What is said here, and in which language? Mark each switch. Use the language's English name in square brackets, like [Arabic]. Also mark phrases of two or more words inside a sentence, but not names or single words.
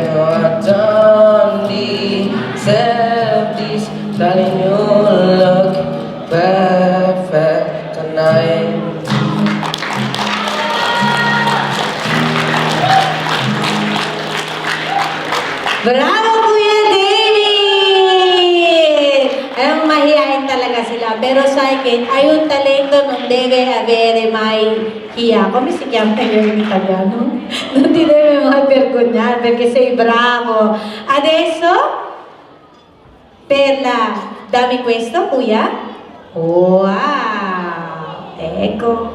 [English] No, I don't deserve this. Darling, you look perfect tonight. Bravo, [Filipino] Kuya David! Ayun, mahihain talaga sila. Pero sa akin, ayun [Italian] talento non deve avere mai [Filipino] hiya. [Italian] Come si chiama in italiano? Non ti deve mai vergognare perché sei bravo. Adesso, per la... Dammi questo, Kuya. Wow! Ecco.